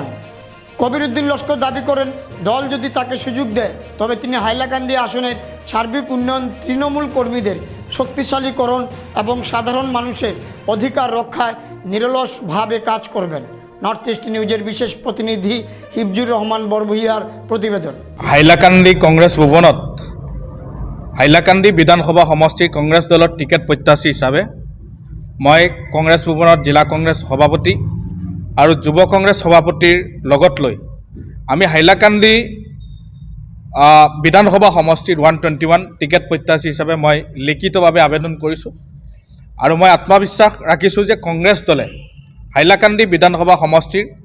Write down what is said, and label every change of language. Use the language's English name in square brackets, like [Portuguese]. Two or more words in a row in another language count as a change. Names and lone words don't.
[Bangla] কবির উদ্দিন লস্কর দাবি করেন, দল যদি তাকে সুযোগ দেয় তবে তিনি হাইলাকান্দি আসনের সার্বিক উন্নয়ন, তৃণমূল কর্মীদের শক্তিশালীকরণ এবং সাধারণ মানুষের অধিকার রক্ষায় নিরলসভাবে কাজ করবেন। নর্থ ইস্ট নিউজের বিশেষ প্রতিনিধি হিফজুর রহমান বরভূঁইয়ার প্রতিবেদন। [Assamese] হাইলাকান্দি কংগ্রেস ভৱনত হাইলাকান্দি বিধানসভা সমষ্টিৰ কংগ্ৰেছ দলৰ টিকেট প্ৰত্যাশী হিচাপে মই কংগ্ৰেছ ভৱনত জিলা কংগ্ৰেছ সভাপতি আৰু যুৱ কংগ্ৰেছ সভাপতিৰ লগত লৈ আমি হাইলাকান্দি বিধানসভা সমষ্টিৰ 121 টিকেট প্ৰত্যাশী হিচাপে মই লিখিতভাৱে আবেদন কৰিছোঁ আৰু মই আত্মবিশ্বাস ৰাখিছোঁ যে কংগ্ৰেছ দলে হাইলাকান্দি বিধানসভা সমষ্টিৰ